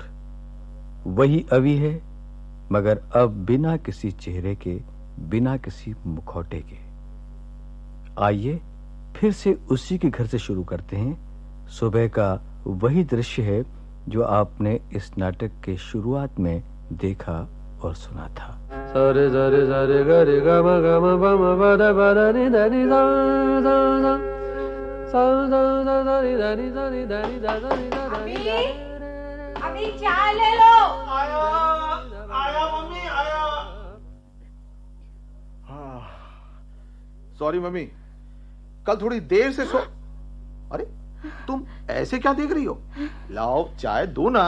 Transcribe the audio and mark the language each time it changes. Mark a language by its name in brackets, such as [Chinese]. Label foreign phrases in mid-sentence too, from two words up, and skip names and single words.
[Hindi] वही अभी है, मगर अब बिना किसी चेहरे के, बिना किसी मुखौटे के। आइए फिर से उसी के घर से शुरू करते हैं। सुबह का वही दृश्य है जो आपने इस नाटक के शुरुआत में देखा और सुना था। सारे सारे सारे गरे ग म ग म प म प द प द नि द नि सा सा सा सा सा सा सा नि द नि सा नि द नि द सा नि द नि द। अभी चाय ले लो। आया आया मम्मी आया। सॉरी मम्मी, कल थोड़ी देर से सो। अरे तुम ऐसे क्या देख रही हो? लाओ चाय दो ना।